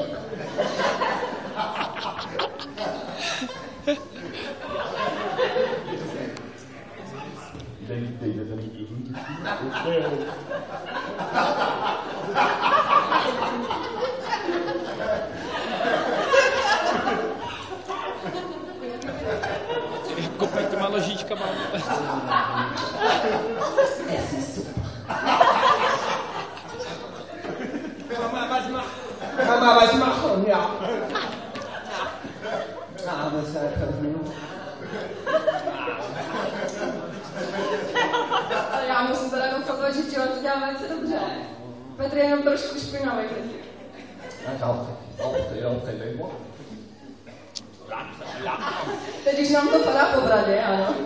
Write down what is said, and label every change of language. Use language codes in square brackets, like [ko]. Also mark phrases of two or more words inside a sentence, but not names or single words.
[cs] Dejte za ní Kopej těma ložičkama. [de] Mama, was machen? Ja. Aber seit 5 Minuten. [cs] Já musím teda konstatovat, že Joan to dělá velice dobře. Petr je jenom trošku špinavý. Teď už nám to padá po bradě, ano.